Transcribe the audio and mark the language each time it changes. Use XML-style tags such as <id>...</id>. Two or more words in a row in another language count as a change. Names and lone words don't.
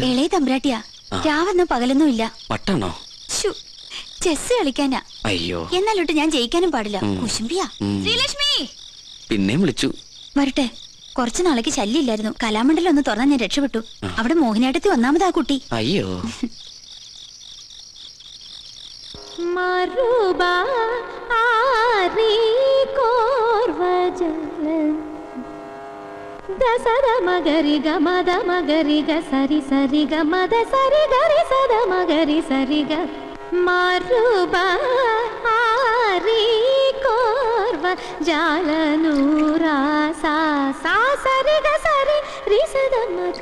<ml>ഇളയ തമ്പ്രാട്ടിയാ. രാവെന്നോ പകലൊന്നും ഇല്ല. പട്ടാണോ? ചെസ് കളിക്കാനാ. അയ്യോ, എന്നാലോട്ട് ഞാൻ ജയിക്കാനും പാടില്ല. കുശുംബിയാ. പിന്നെയും വിളിച്ചു. വരട്ടെ, കുറച്ചു നാളേക്ക് ശല്യമില്ലായിരുന്നു. കലാമണ്ഡലം ഒന്ന് തുറന്നാൽ ഞാൻ രക്ഷപ്പെട്ടു. അവിടെ മോഹിനിയാട്ടത്തിൽ ഒന്നാമതാ കുട്ടി. അയ്യോ</ml> <te>దసద మగరి గమద మగరి గ సరి సరి గమద సరి గరి సద మగరి సరి గ మారుబా ఆరి కోర్వ జాలనూరా సా సా సరి గ సరి రి సద మగ</te>